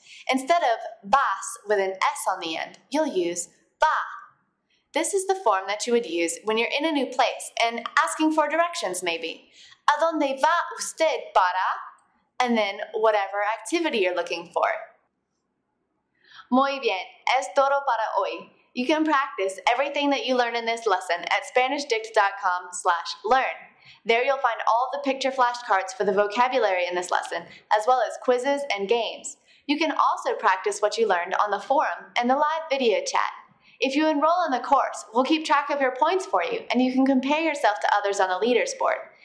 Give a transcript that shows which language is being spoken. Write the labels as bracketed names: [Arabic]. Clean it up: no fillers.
[English] Instead of vas with an S on the end, you'll use va. This is the form that you would use when you're in a new place and asking for directions maybe. [Spanish] ¿A dónde va usted para? [English] And then whatever activity you're looking for. [Spanish] Muy bien, es todo para hoy. [English] You can practice everything that you learned in this lesson at SpanishDict.com/learn. There you'll find all of the picture flashcards for the vocabulary in this lesson, as well as quizzes and games. You can also practice what you learned on the forum and the live video chat. If you enroll in the course, we'll keep track of your points for you, and you can compare yourself to others on the leaders board.